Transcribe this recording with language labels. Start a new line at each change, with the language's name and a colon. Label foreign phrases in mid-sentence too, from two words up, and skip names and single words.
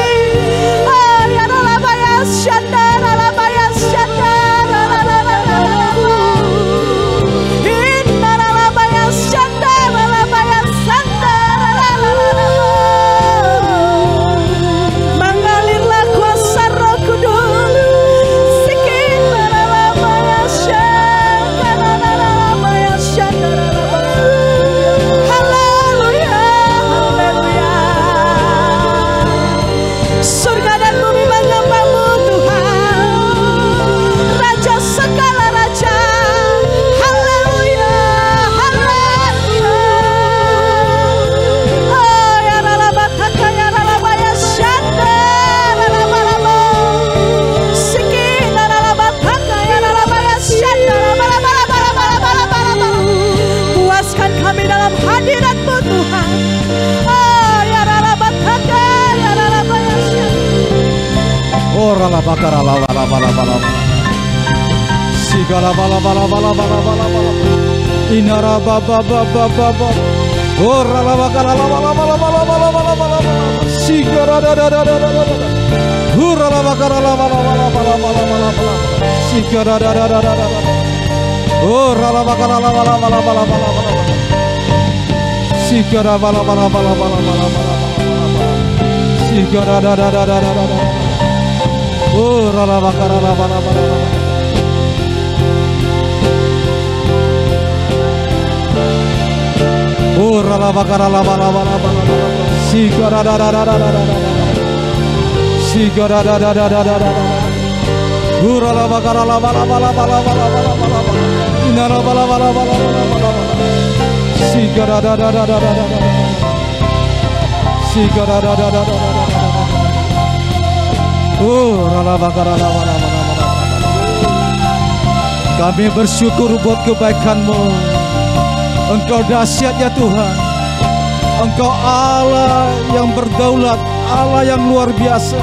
Indonesian: Ya ralabaya syanda, ralabaya syanda, inna ralabaya syanda, ralabaya syanda, mengalirlah kuasa Roh Kudus. Sikit ralabaya syanda, ralabaya syanda. Surga dan bumi menyembah-Mu Tuhan, Raja segala raja. Haleluya, haleluya. Oh ya ralabataka ya ralabaya syanda, ralabalaba. Sikit ralabataka ya ralabaya syanda, ralabalaba. Puaskan kami dalam hadirat-Mu Tuhan. Oh ya ralabataka ya ralabaya syanda. Ora la bakara la la la la la sigala bala bala bala bala bala bala inara ba ba ba ba ba ba ora la bakara la bala bala bala bala bala bala sigara da da da da da da ora la bakara la bala bala bala bala bala bala sigara da da da da da ora la bakara la bala bala bala bala bala sigara bala bala bala bala bala bala sigara da da da da da da. Oh, rala bakara la bala bala bala. Oh, rala bakara la bala bala bala bala. Sigara da da da da da da da. Sigara da da da da da da. Oh, rala bakara la bala bala bala bala bala bala. Inara bala bala bala bala bala. Sigara da da da da da da. Sigara da da da da da da. Oh, kami bersyukur buat kebaikan-Mu. Engkau dahsyat ya Tuhan. Engkau Allah yang berdaulat, Allah yang luar biasa.